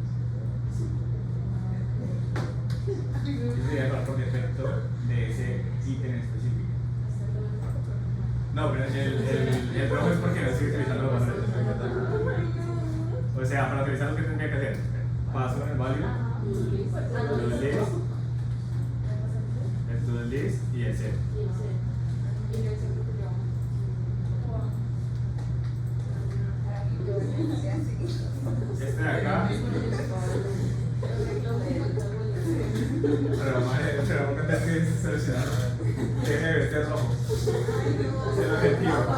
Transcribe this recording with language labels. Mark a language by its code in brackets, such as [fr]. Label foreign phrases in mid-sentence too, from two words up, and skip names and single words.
[es] Ese sería el valor por defecto de ese ítem específico. No, pero el rojo es porque no estoy utilizando los valores. O sea, para utilizar lo que tendría que hacer, paso en el value, el [en] to-do list [es] y el set. Este de acá, pero vamos a tener que seleccionar. Tiene que vestir rojo. Es el objetivo.